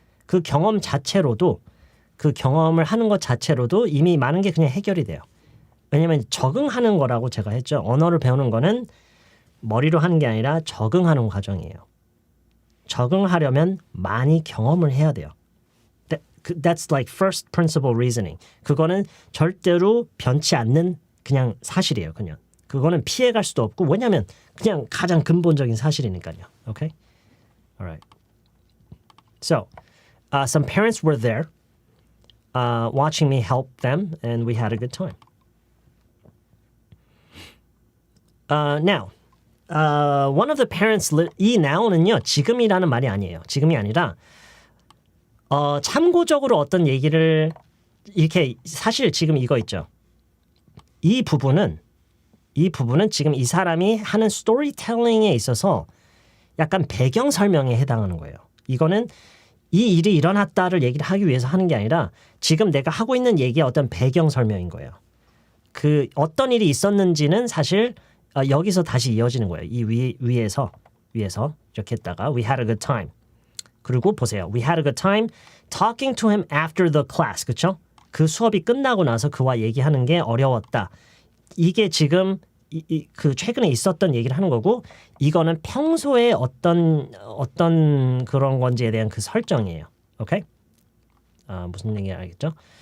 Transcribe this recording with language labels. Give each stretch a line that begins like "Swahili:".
Korean: 그 경험 자체로도 그 경험을 하는 것 자체로도 이미 많은 게 그냥 해결이 돼요. 왜냐하면 적응하는 거라고 제가 했죠. 언어를 배우는 거는 머리로 하는 게 아니라 적응하는 과정이에요. 적응하려면 많이 경험을 해야 돼요.
English: That's like first principle reasoning.
Korean: 그거는 절대로 변치 않는 그냥 사실이에요. 그냥 그거는 피해갈 수도 없고 왜냐하면 그냥 가장 근본적인 사실이니까요.
English: Okay? All right. So, some parents were there watching me help them and we had a good time. Now, one of the parents
Korean: 이 now는요. 지금이라는 말이 아니에요. 지금이 아니라 참고적으로 어떤 얘기를 이렇게 사실 지금 이거 있죠. 이 부분은 지금 이 사람이 하는 스토리텔링에 있어서 약간 배경 설명에 해당하는 거예요. 이거는 이 일이 일어났다를 얘기를 하기 위해서 하는 게 아니라 지금 내가 하고 있는 얘기의 어떤 배경 설명인 거예요. 그 어떤 일이 있었는지는 사실 여기서 다시 이어지는 거예요. 이 위에서 이렇게 했다가
English: we had a good time.
Korean: 그리고 보세요.
English: We had a good time talking to him after the class.
Korean: 그렇죠? 그 수업이 끝나고 나서 그와 얘기하는 게 어려웠다. 이게 지금 그 최근에 있었던 얘기를 하는 거고 이거는 평소에 어떤 그런 건지에 대한 그 설정이에요. 오케이? 무슨 얘기인지 알겠죠?